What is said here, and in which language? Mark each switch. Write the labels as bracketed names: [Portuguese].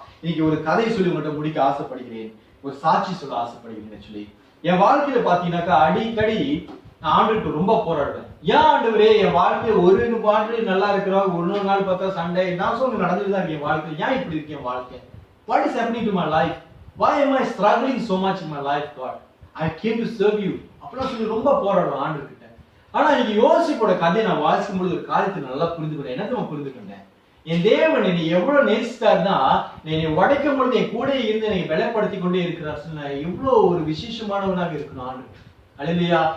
[Tamil] இன்னைக்கு ஒரு கதை சொல்லி உங்கள்கிட்ட முடிக்க ஆசைப்படுகிறேன், ஒரு சாட்சி சொல்ல ஆசைப்படுகிறேன் சொல்லி. என் வாழ்க்கையில பாத்தீங்கன்னாக்கா அடிக்கடி நான் ஆண்டவருக்கு ரொம்ப போராடுவேன். ஏன் ஆண்டவரே என் வாழ்க்கையில ஒரு வாழ்க்கை நல்லா இருக்கிறோம், ஒரு நாள் பார்த்தா சண்டை, நான் சொல்லி நடந்துட்டுதான் இருக்கேன் என் வாழ்க்கை, ஏன் இப்படி இருக்கு என் வாழ்க்கை? [English] What is happening to my life? Why am I struggling so much in my life, God? I came to serve you. [Tamil] அப்படின்னா சொல்லி ரொம்ப போராடுவேன் ஆண்டவர்கிட்ட. ஆனா இன்னைக்கு யோசிப்போட கதையை நான் வாசிக்கும் பொழுது ஒரு காரியத்தை நல்லா புரிந்துக்கிறேன். என்னத்தை நான் புரிந்துக்கிட்டேன், என் தேவன் என்னை எவ்வளவு நேசித்தார்னா, என்னை உடைக்கும் பொழுது என் கூட இருந்து என்னை பலப்படுத்தி கொண்டே இருக்கிறார் சொன்ன எவ்வளவு ஒரு விசேஷமானவனாக இருக்கணும் ஆண்டு. அல்லேலூயா.